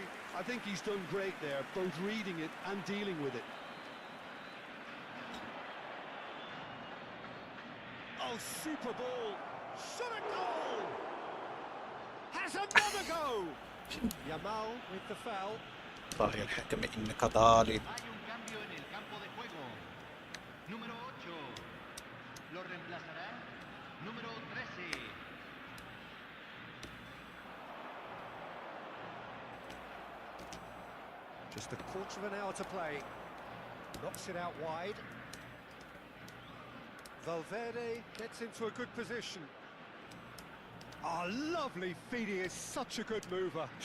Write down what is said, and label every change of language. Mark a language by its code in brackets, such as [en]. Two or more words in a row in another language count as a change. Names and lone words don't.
[en] I think he's done great there, both reading it and dealing with it. Oh, super ball. Shot a goal. Has another go. Yamal with the foul. [ar] طاغي الحكم انك ظالم. [es] Hay un cambio en el campo de juego. Número 8. Lo reemplazará Número 13. [en] Just a quarter of an hour to play. Knocks it out wide. Valverde gets into a good position. Oh, lovely feed. He is such a good mover.